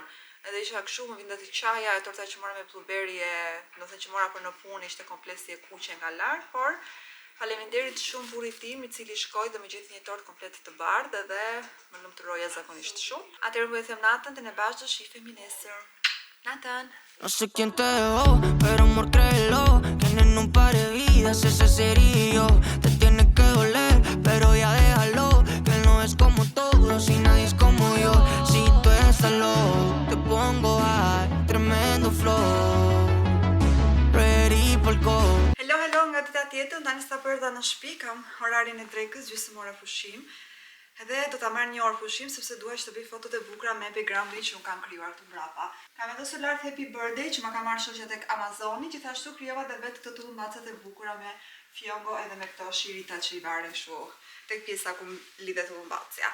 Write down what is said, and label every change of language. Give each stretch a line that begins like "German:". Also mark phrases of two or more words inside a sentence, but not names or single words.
Albanian: Edhe isha kështu, më vinte të qaja, e torta që mora me blueberry, domethënë që mora për në punë, ishte komplet si e kuqe nga lart, por faleminderit shumë burrit tim I cili shkoi dhe më gjeti një tortë komplet të bardhë dhe më lumturoja zakonisht shumë. Atëherë po I them natën dhe ne bashkë do shihemi nesër. Nathan.
Spanish: No sé quién te dejó, pero amor créelo, que en un par de vidas ese sería yo. Te tiene que doler, pero ya déjalo, que él no es como todos y nadie es como yo. Si tú estás loco, te pongo high, tremendo tirando flow, ready
Albanian: për kohë. Hello, nga dita tjetër, tani sa përda në shtëpi, kam orarin e drekës, gjysmë ora pushim. Edhe do ta marr një orë pushim sepse dua që të bëj fotot e bukura me backgroundin që unë kam krijuar këtu mbrapa. Kam vendosur lart
English: Happy Birthday
Albanian: që ma ka marrë shoqja tek Amazoni, gjithashtu krijova edhe vetë këto tullumbacat e bukura me fjongo edhe me këto shirita që i varen kështu tek pjesa ku lidhet tullumbacja.